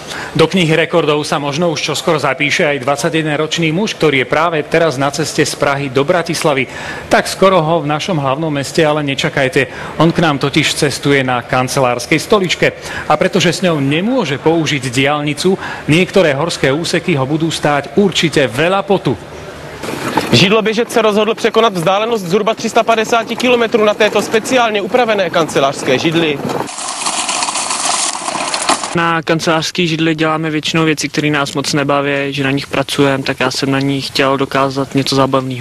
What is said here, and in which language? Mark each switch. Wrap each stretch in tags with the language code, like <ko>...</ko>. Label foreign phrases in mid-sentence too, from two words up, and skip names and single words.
<sk>Do knihy rekordov sa možno už čoskoro zapíše aj 21-ročný muž, ktorý je práve teraz na ceste z Prahy do Bratislavy. Tak skoro ho v našom hlavnom meste ale nečakajte. On k nám totiž cestuje na kancelárskej stoličke. A pretože s ňou nemôže použiť diaľnicu, niektoré horské úseky ho budú stáť určite veľa potu.</sk> <cs>Židloběžec se rozhodl překonat vzdálenost zhruba 350 km na této speciálně upravené kancelářské židli. Na kancelářské židli děláme většinou věci, které nás moc nebaví, že na nich pracujeme, tak já jsem na ní chtěl dokázat něco zábavného.</cs>